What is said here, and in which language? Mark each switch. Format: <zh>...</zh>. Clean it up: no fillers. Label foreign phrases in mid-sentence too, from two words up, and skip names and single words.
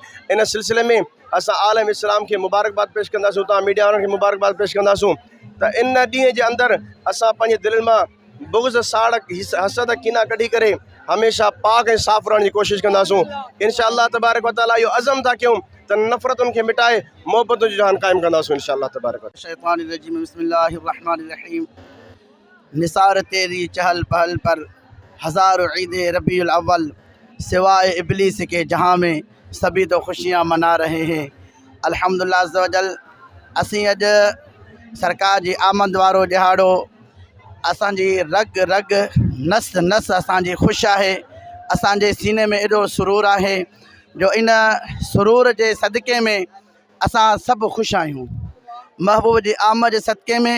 <sd>इन सिलसिले में असां आलम इस्लाम खे मुबारकबाद पेश कंदासूं, तव्हां मीडिया वारनि खे मुबारकबाद पेश कंदासूं त इन ॾींहं जे अंदरि असां पंहिंजे दिलि मां बुग़्ज़, साड़, हसद, कीना कढी करे हमेशा पाक ऐं साफ़ रहण जी कोशिशि कंदासूं।</sd> <ar>إن شاء الله تبارك و تعالى</ar> <sd>इहो अज़म था कयूं त नफ़रतुनि खे मिटाए मोहबतुनि जो जहान क़ाइमु कंदासूं</sd> <ar>إن شاء الله تبارك و تعالى. الشيطان الرجيم بسم الله الرحمن الرحيم.</ar> <ur>نثار تیری چہل پہل پر ہزاروں عید ربیع الاول، سوائے ابلیس کے جہاں میں سبھی تو خوشیاں منا رہے ہیں.</ur> <ar>الحمد لله عز و جل</ar> <sd>असीं अॼु सरकार जी आमद वारो ॾिहाड़ो असांजी रग रग नस नस असांजी ख़ुशि आहे। असांजे सीने में एॾो सुरूर आहे जो इन सुरूर जे सदके में असां सभु ख़ुशि आहियूं महबूब जी आमद जे सदके में।</sd>